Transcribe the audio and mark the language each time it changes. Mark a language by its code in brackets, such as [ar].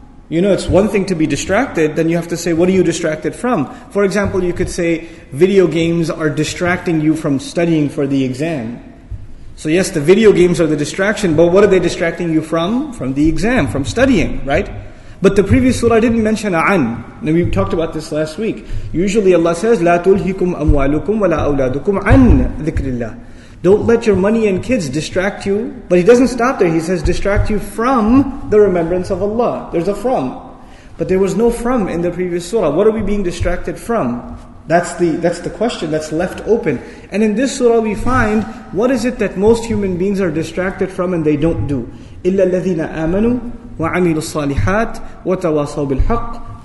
[en] It's one thing to be distracted, then you have to say, what are you distracted from? For example, you could say, video games are distracting you from studying for the exam. So yes, the video games are the distraction, but what are they distracting you from? From the exam, from studying, right? But the previous surah didn't mention an. And we talked about this last week. Usually Allah says, [ar] لا تلهكم أموالكم ولا أولادكم عن ذكر الله. [en] Don't let your money and kids distract you. But He doesn't stop there. He says, distract you from the remembrance of Allah. There's a from. But there was no from in the previous surah. What are we being distracted from? That's the question that's left open. And in this surah we find, what is it that most human beings are distracted from and they don't do? [ar] إِلَّا الَّذِينَ آمَنُوا وَعَمِلُوا الصَّالِحَاتِ وَتَوَاصَوْا بِالْحَقِّ